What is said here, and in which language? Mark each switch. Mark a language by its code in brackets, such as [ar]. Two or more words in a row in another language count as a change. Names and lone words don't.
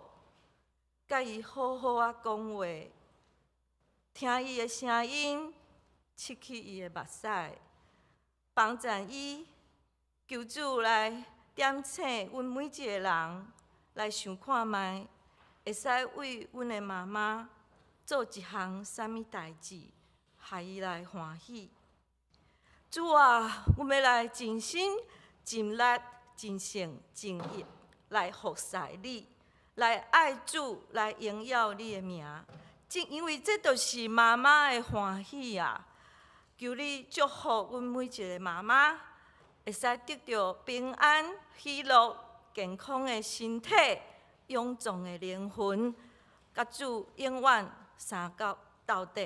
[nan] 甲伊好好啊讲话，听伊的声音，拭去伊的目屎，帮赞伊，求主来点醒阮每一个人，来想看卖，会使为阮的妈妈做一项啥物代志，害伊来欢喜。主啊，阮要来尽心、尽力、尽性、尽意来服侍你，来爱主，来荣耀你的名。正因为这就是妈妈的欢喜啊！求你祝福阮每一个妈妈，会使得到平安、喜乐、健康的身体、勇壮的灵魂，甲主永远相到到底。